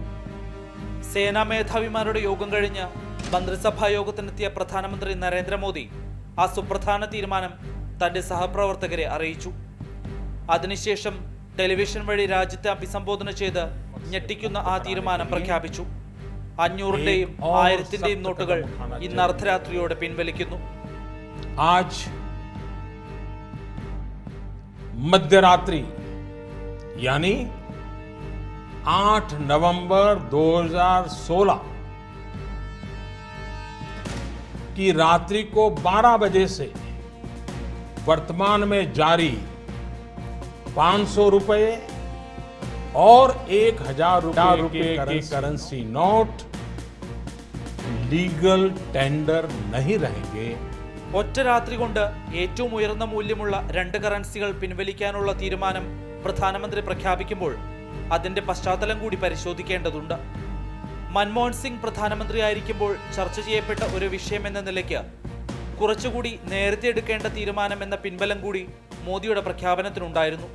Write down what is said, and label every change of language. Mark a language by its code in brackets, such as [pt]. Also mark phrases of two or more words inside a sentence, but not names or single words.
[ml] സേനാ മേധാവിമാരുടെ യോഗം കഴിഞ്ഞ് മന്ത്രിസഭാ യോഗത്തിനെത്തിയ പ്രധാനമന്ത്രി നരേന്ദ്രമോദി ആ സുപ്രധാന തീരുമാനം തന്റെ സഹപ്രവർത്തകരെ അറിയിച്ചു. അതിനുശേഷം ടെലിവിഷൻ വഴി രാജ്യത്തെ അഭിസംബോധന ചെയ്ത് ഞെട്ടിക്കുന്ന ആ തീരുമാനം പ്രഖ്യാപിച്ചു. 500-ന്റെയും 1000-ന്റെയും നോട്ടുകൾ ഇന്ന് അർദ്ധരാത്രിയോടെ പിൻവലിക്കുന്നു. [hi] आज मध्यरात्रि यानी 8 नवंबर 2016 की रात्रि को 12 बजे से वर्तमान में जारी 500 रुपए और 1000 रुपए के करेंसी नोट [en] legal tender [hi] नहीं रहेंगे. [ml] ഒറ്റ രാത്രി കൊണ്ട് ഏറ്റവും ഉയർന്ന മൂല്യമുള്ള 2 കറൻസികൾ പിൻവലിക്കാനുള്ള തീരുമാനം പ്രധാനമന്ത്രി പ്രഖ്യാപിക്കുമ്പോൾ അതിന്റെ പശ്ചാത്തലം കൂടി പരിശോധിക്കേണ്ടതുണ്ട്. മൻമോഹൻ സിംഗ് പ്രധാനമന്ത്രിയായിരിക്കുമ്പോൾ ചർച്ച ചെയ്യപ്പെട്ട ഒരു വിഷയം എന്ന നിലയ്ക്ക് കുറച്ചുകൂടി നേരത്തെ എടുക്കേണ്ട തീരുമാനം എന്ന പിൻബലം കൂടി മോദിയുടെ പ്രഖ്യാപനത്തിനുണ്ടായിരുന്നു.